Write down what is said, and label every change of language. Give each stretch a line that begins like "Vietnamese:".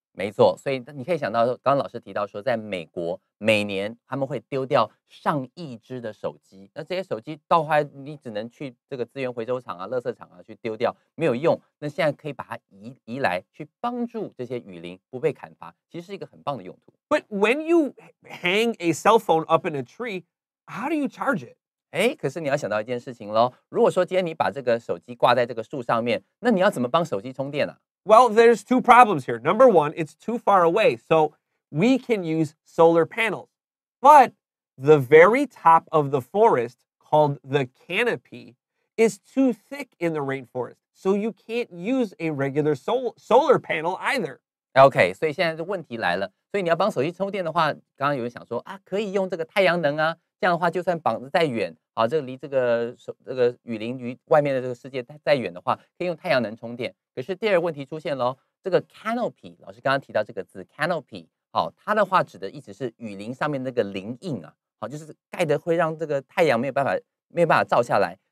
Chinese: 没错，所以你可以想到，刚刚老师提到说，在美国每年他们会丢掉上亿只的手机，那这些手机到后来你只能去这个资源回收厂啊、垃圾场啊去丢掉，没有用。那现在可以把它移来，去帮助这些雨林不被砍伐，其实是一个很棒的用途。
English: But when you hang a cell phone up in a tree, how do you charge it?
Chinese: 哎，可是你要想到一件事情喽，如果说今天你把这个手机挂在这个树上面，那你要怎么帮手机充电啊？
English: Well, there's two problems here. Number one, it's too far away, so we can use solar panels. But the very top of the forest, called the canopy, is too thick in the rainforest, so you can't use a regular solar panel either.
Chinese: OK， 所以现在的问题来了，所以你要帮手机充电的话，刚刚有人想说啊，可以用这个太阳能啊，这样的话就算绑得再远，啊，这个离这个雨林离外面的这个世界再远的话，可以用太阳能充电。可是第二个问题出现喽，这个 canopy， 老师刚刚提到这个字 canopy， 好，它的话指的意思是雨林上面那个林荫啊，好，就是盖的会让这个太阳没有办法照下来。